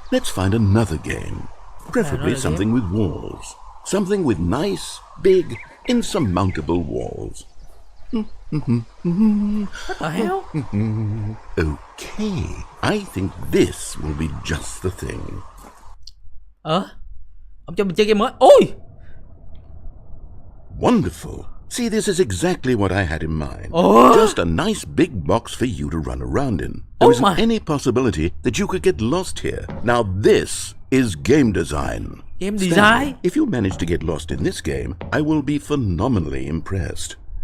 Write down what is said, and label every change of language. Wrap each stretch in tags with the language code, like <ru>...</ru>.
<en>Let's find another game. Preferably something with walls. Something with nice, big, insurmountable walls. What the hell? Okay, I think this will be just the thing.</en> <vi>Ông cho mình chơi game mới. Ôi!</vi> <en>Wonderful. See, this is exactly what I had in mind. Just a nice big box for you to run around in. There isn't any possibility that you could get lost here. Now this is game design. Game Stanley, design? if you manage to get lost in this game, I will be phenomenally impressed.</en>